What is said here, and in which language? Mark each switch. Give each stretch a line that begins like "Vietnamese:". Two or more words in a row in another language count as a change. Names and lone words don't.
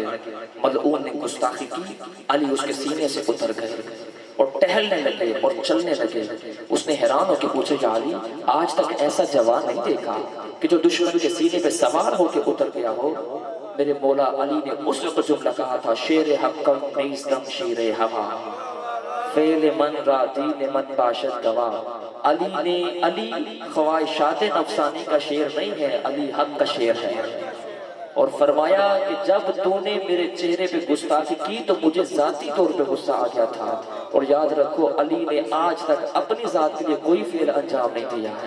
Urdu: ملعون نے گستاخی کی، علی اس کے سینے سے اتر گئے اور ٹہلنے لگے اور چلنے لگے. اس نے حیران ہو کے پوچھا یا علی آج تک ایسا جوان نہیں دیکھا کہ جو دشمن کے سینے پہ سوار ہو کے اتر گیا ہو. میرے مولا علی نے اس وقت جملہ کہا تھا
Persian: شیر حقم نیستم شیر ہوا فعل من را دین من باشد گواہ.
Urdu: علی خواہشات نفسانی کا شیر نہیں ہے، علی حق کا شیر ہے. اور فرمایا کہ جب تو نے میرے چہرے پہ گستاخی کی تو مجھے ذاتی طور پہ غصہ آ گیا تھا. اور یاد رکھو علی نے آج تک اپنی ذات کے لیے کوئی فعل انجام نہیں دیا ہے.